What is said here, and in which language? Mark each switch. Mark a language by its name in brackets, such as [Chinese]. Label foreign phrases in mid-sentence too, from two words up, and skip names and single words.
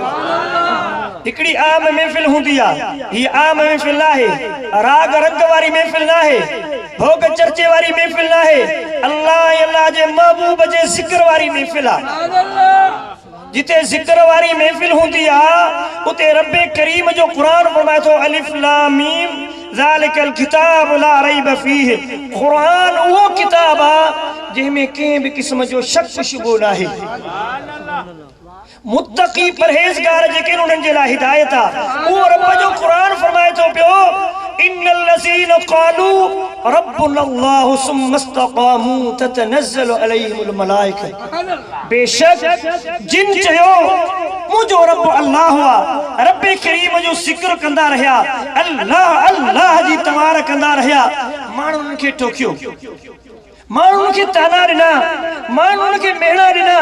[Sindhi] हिकिड़ी आम महफ़िल हूंदी आहे, हीअ आम महफ़िल न आहे, राग रंग वारी महफ़िल न आहे, भोग चर्चे वारी महफ़िल न आहे, अल्लाह जे महबूब जे ज़िक्र वारी महफ़िल आहे। जिथे ज़िक्र वारी महफ़िल हूंदी आहे उते रब करीम जो क़ुरान फरमाए थो [Arabic] الم ذلك الكتاب لا ريب فيه. [Sindhi] क़ुरान उहो किताब आहे जंहिंमें कंहिं बि क़िस्म जो शक शुबो न आहे। मुत्तक़ी परहेज़गार जेके उन्हनि जे लाइ हिदायत आहे। उहो रब जो क़ुरान फरमाए थो पियो [Arabic] إن الذين قالوا ربنا الله ثم استقاموا تتنزل عليهم الملائكة. [Sindhi] बेशक जिन चयो मुंहिंजो रब अल्लाह हुआ, रब करीम जो ज़िक्र कंदा रहिया, अल्लाह अल्लाह जी तवार कंदा रहिया, माण्हुनि खे टोकियो, माण्हुनि खे ताना ॾिना, माण्हुनि खे मेणा ॾिना।